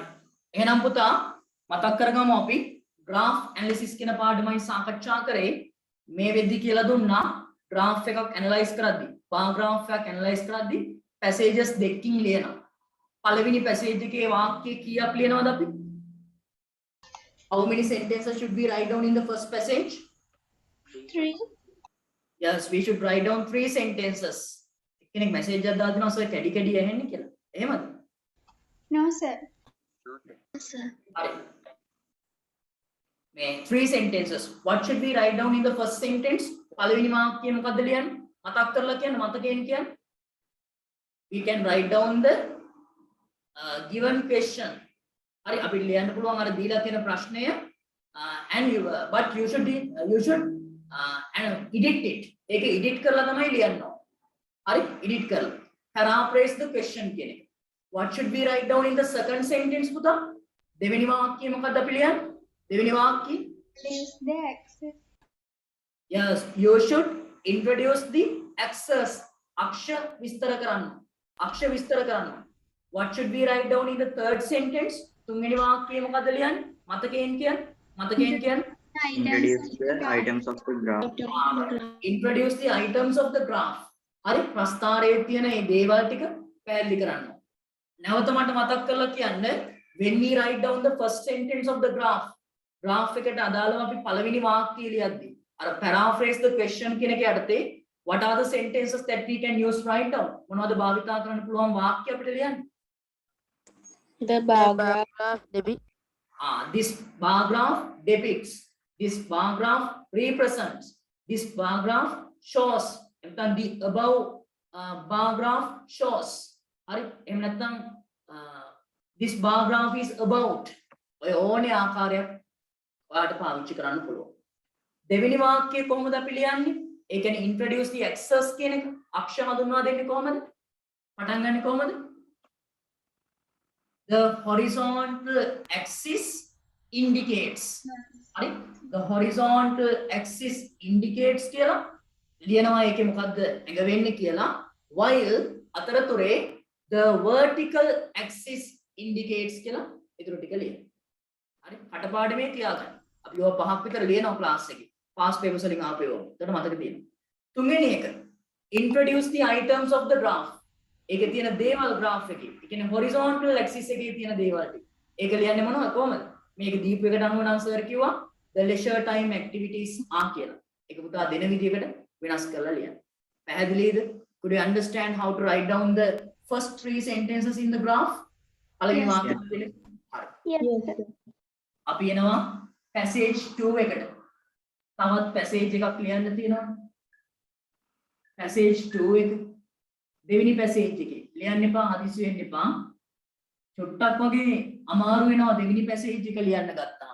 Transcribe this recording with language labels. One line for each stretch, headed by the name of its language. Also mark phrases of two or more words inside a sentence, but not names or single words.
Sinhala: එහෙනම් පුතා මතක් කරගමු අපි
English: graph analysis
Sinhala: කියන පාඩමයි සාකච්ඡා කරේ. මේ වෙද්දි කියලා දුන්නා graph එකක් analyze කරද්දී,
English: bar graph
Sinhala: එකක් analyze කරද්දී passages දෙකකින් ලියනවා. පළවෙනි passage එකේ වාක්‍ය කීයක් ලියනවද අපි?
English: How many sentences should we write down in the first passage? 3. Yes, we should write down 3 sentences.
Sinhala: කෙනෙක් message එකක් දාලා දෙනවා සර් කැඩි කැඩි ඇහෙන්නේ කියලා. එහෙමද?
English: No, sir.
Sinhala: හරි. මේ 3 sentences.
English: What should we write down in the first sentence?
Sinhala: පළවෙනි වාක්‍යය මොකද්ද ලියන්නේ? මතක් කරලා කියන්න මතකයෙන් කියන්න.
English: We can write down the given question.
Sinhala: හරි අපිට ලියන්න පුළුවන් අර දීලා තියෙන ප්‍රශ්නය
English: and but you should edit it.
Sinhala: ඒක edit කරලා තමයි ලියන්න ඕන. හරි edit කරලා.
English: paraphrase the question
Sinhala: කියන එක.
English: What should we write down in the second sentence පුතා?
Sinhala: දෙවෙනි වාක්‍යය මොකද්ද අපි ලියන්නේ? දෙවෙනි වාක්‍යය
English: Place the access. Yes, you should introduce the access.
Sinhala: අක්ෂ විස්තර කරන්න. අක්ෂ විස්තර කරන්න.
English: What should we write down in the third sentence?
Sinhala: තුන්වෙනි වාක්‍යය මොකද්ද ලියන්නේ? මතකයෙන් කියන්න.
English: Introduce the items of the graph. Introduce the items of the graph.
Sinhala: හරි ප්‍රස්තාරයේ තියෙන මේ දේවල් ටික පැහැදිලි කරන්න. නැවත මට මතක් කරලා කියන්න
English: when we write down the first sentence of the graph
Sinhala: එකට අදාළව අපි පළවෙනි වාක්‍යය ලියද්දී අර
English: paraphrase the question
Sinhala: කියන එක යටතේ
English: what are the sentences that we can use write down
Sinhala: මොනවද භාවිතා කරන්න පුළුවන් වාක්‍ය අපිට ලියන්න?
English: The bar graph depicts. This bar graph depicts. This bar graph represents. This bar graph shows. නැත්නම් the above bar graph shows.
Sinhala: හරි එහෙම නැත්නම්
English: this bar graph is about.
Sinhala: ඔය ඕනේ ආකාරයක් ඔයාලට පාවිච්චි කරන්න පුළුවන්. දෙවෙනි වාක්‍යය කොහොමද අපි ලියන්නේ? ඒ කියන්නේ
English: introduce the access
Sinhala: කියන එක අක්ෂර හඳුන්වා දෙන්නේ කොහොමද? පටන් ගන්නේ කොහොමද?
English: the horizontal axis indicates.
Sinhala: හරි
English: the horizontal axis indicates
Sinhala: කියලා ලියනවා ඒකේ මොකද්ද ඇඟ වෙන්නේ කියලා while අතරතුරේ
English: the vertical axis indicates
Sinhala: කියලා ඊටු ටික ලියන්න. හරි කටපාඩමේ තියාගන්න. අපි ඔය පහක් විතර ලියනවා ක්ලාස් එකේ.
English: past papers
Sinhala: වලින් ආපේවා. එතකොට මතක තියෙනවා. තුන්වෙනි එක
English: introduce the items of the graph.
Sinhala: ඒකේ තියෙන දේවල් graph එකේ. ඒ කියන්නේ
English: horizontal axis
Sinhala: එකේ තියෙන දේවල් ටික. ඒක ලියන්නේ මොනවද කොහමද? මේක දීප් එකට අනුව නම් සර් කිව්වා
English: the leisure time activities
Sinhala: කියලා. ඒක පුතා දෙන විදිහකට වෙනස් කරලා ලියන්න. පැහැදිලිද?
English: Could you understand how to write down the first 3 sentences in the graph?
Sinhala: පළවෙනි වාක්‍යය දෙන්න. හරි. අපි එනවා passage 2 එකට. තවත් passage එකක් ලියන්න තියෙනවා. passage 2 එක දෙවෙනි passage එකේ ලියන්න එපා හදිසි වෙන්න එපා. චොට්ටක් වගේ අමාරු වෙනවා දෙවෙනි passage එක ලියන්න ගත්තාම.